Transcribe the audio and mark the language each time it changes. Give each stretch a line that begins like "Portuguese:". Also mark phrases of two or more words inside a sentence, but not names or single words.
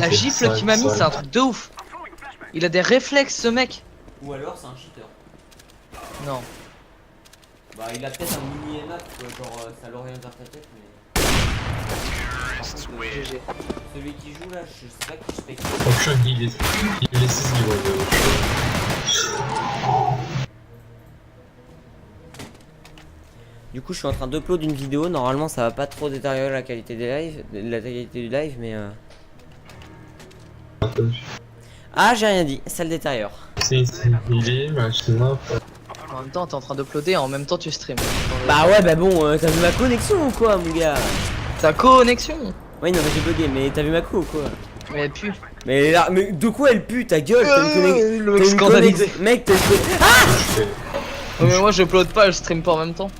French: la gifle qu'il m'a mis,
Turkish: Sağ-
French: c'est un truc de ouf. Il a des réflexes ce mec. Ou alors c'est un cheater. Non. Bah il a peut-être un mini map genre ça l'oriente vers ta tête mais. Par contre, GG. celui qui joue là, je sais pas qui je fais.
Turkish: Bak şu an hilesiz gibi oluyor.
French: Du coup je suis en train d'upload une vidéo, normalement ça va pas trop détériorer la qualité du live mais Ah j'ai rien dit, ça le détériore.
Turkish: Sen hileyi mi açtın, ne yaptın?
French: En même temps, t'es en train d'uploader, en même temps tu stream. Bah ouais bah bon, t'as vu ma connexion ou quoi mon gars? Ta connexion. Ouais non mais j'ai bugué, mais t'as vu ma co ou quoi? Mais elle pue. Mais là, mais de quoi elle pue ta gueule? T'as une le mec scandalisé. Mec t'as une Ouais, mais moi je upload pas, je stream pas en même temps.